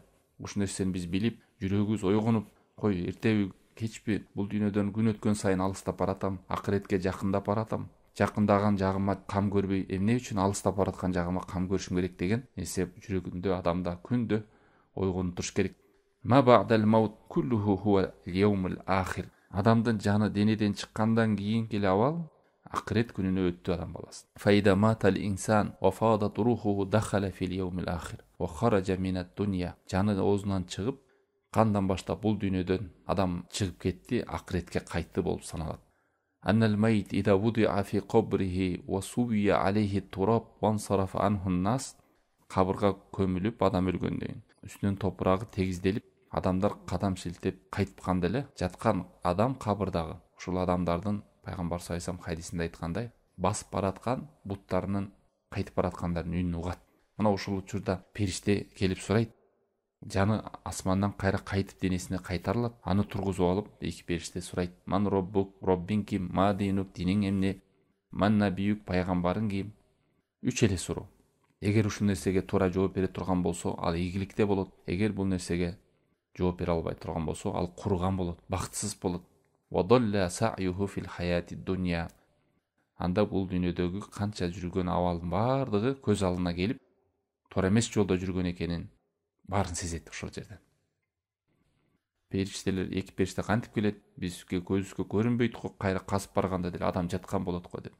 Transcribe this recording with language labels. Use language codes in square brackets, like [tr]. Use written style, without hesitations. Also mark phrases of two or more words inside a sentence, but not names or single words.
[ky] Ушул нерсени биз билип, жүрөгүбүз ойгонуп, кой эртеби, кечпи бул дүйнөдөн күн өткөн сайын алыстап баратам, акыретке жакындап баратам. Жакындаган жагыма кам көрбөй, эмне үчүн алыстап бараткан жагыма кам көрүшүм керек деген нерсе жүрөгүндө адамда күндө ойгонуп туруш керек. [ar] ما بعد الموت كله هو اليوم الآخر. [ky] Адамдын жаны денеден чыккандан кийинки абал акырет күнүнө өттү адам баласы. [ar] فإذا مات الإنسان وفاضت روحه دخل في اليوم الآخر وخرج من الدنيا. [ky] Жаны оозунан чыгып, кандан баштап бул дүйнөдөн адам чыгып кетти, акыретке кайтты болуп саналат. [ar] أن الميت إذا وضع في قبره وسوي عليه التراب وانصرف عنه الناس. [ky] Кабырга көмүлүп адам өлгөндөн үстүнөн топурагы тегизделип, адамдар кадам шилтеп кайтканда эле жаткан адам кабырдагы ушул адамдардын пайгамбар [ar] صلى الله عليه [ky] хадисинде айткандай, басып бараткан буттарынын кайтып бараткандардын үнүн угат. Мына ушул учурда периште келип сурайт. Жаны асмандан кайра кайтып денесине кайтарылат. Аны тургузуп алып, эки периште сурайт: [ar] "من ربك, [ky] роббиң ким? [ar] ما دينك, [ky] диниң эмне? [ar] من نبيك, [ky] пайгамбарың ким?" 3 эле суроо. Эгер ушул нерсеге туура жооп бере турган болсо, ал ийгиликте болот. Эгер бул нерсеге жооп бере албай турган болсо, ал курган болот, бактысыз болот. [ar] وضل سعيه في الحياة الدنيا. [ky] Анда бул дүйнөдөгү канча жүргөн абалдын баардыгы көз алдына келип, туура эмес жолдо жүргөн экенин баарын сезет ошол жерден. Периштелер, эки периште кантип келет? Бизге көзүбүзгө көрүнбөйт го, кайра касып барганда деле адам жаткан болот го деп.